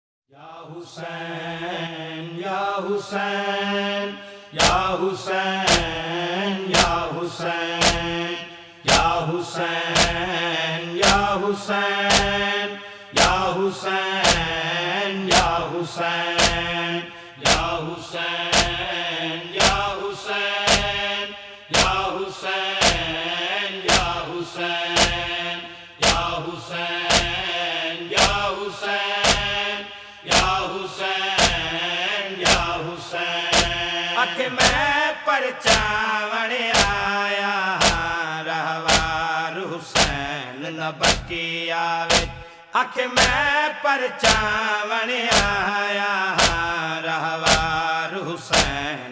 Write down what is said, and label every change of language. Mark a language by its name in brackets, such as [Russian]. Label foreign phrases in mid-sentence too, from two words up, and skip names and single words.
[Arabic] يا حسين، يا حسين، يا حسين، يا حسين، يا حسين، يا حسين، يا حسين، يا حسين، يا حسين، يا حسين، يا حسين، يا حسين، يا حسين، يا حسين. [Punjabi] اکھ میں پرچاون آیا رہوار حسین نہ بکی آوے اکھ میں پرچاون آیا رہوار حسین